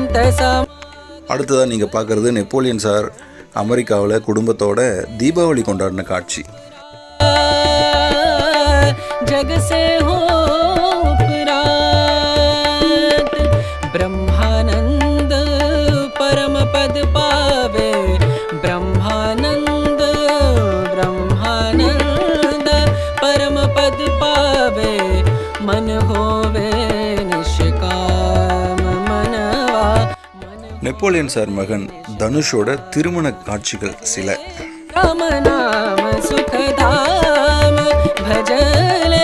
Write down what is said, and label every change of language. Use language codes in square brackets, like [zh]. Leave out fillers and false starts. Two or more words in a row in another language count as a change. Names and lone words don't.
[ta] सम அடுத்ததாக நீங்கள் பார்க்குறது நெப்போலியன் சார் அமெரிக்காவில் குடும்பத்தோட தீபாவளி கொண்டாடின காட்சி. [hi] जग से हो उपरात ब्रह्मानंद परम पद पावे ब्रह्मानंद ब्रह्मानंद परम पद पावे मन होवे निष्काम मनवा [ta] நெப்போலியன் சார் மகன் தனுஷோட திருமண காட்சிகள் சில. [hi] राम नाम सुखधाम भजन